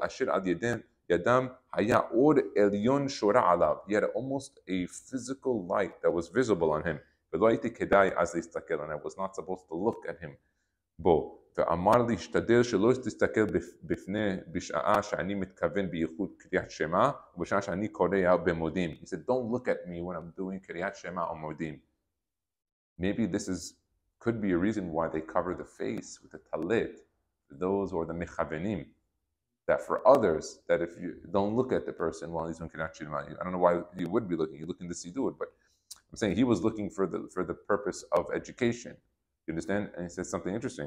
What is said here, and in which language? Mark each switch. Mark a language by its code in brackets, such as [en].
[he] Asher ad yadam haya or elyon shora alav. [en] He had almost a physical light that was visible on him. [he] ולא הייתי כדאי אז להסתכל, [en] and I was not supposed to look at him. [he] בו, ואמר לי, השתדל שלא תסתכל בפני בשעה שאני מתכוון בייחוד קריאת שמע, ובשעה שאני קורא במודים. [en] He said, don't look at me when I'm doing קריאת שמע or modim. Maybe this could be a reason why they cover the face with a talit, those or the mechavenim, that for others, that if you don't look at the person while he's doing Kiryat Shema, I don't know why you would be looking. You're looking to see do it, but I'm saying he was looking for the purpose of education. You understand? And he says something interesting.